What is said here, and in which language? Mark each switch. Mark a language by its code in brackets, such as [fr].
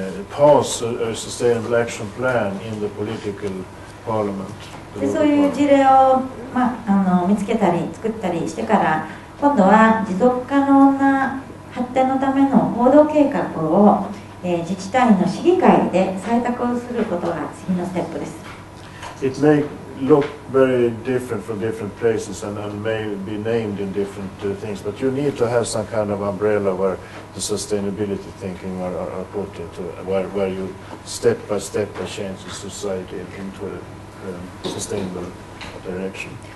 [en] pass a sustainable action plan in the political parliament. [ja] でそういう事例を、見つけたり作ったりしてから今度は持続可能な発展のための行動計画を、自治体の市議会で採択をすることが次のステップです。 [en] It may look very different from different places and may be named in different things, but you need to have some kind of umbrella where the sustainability thinking are put into, where you step by step change the society into a sustainable direction.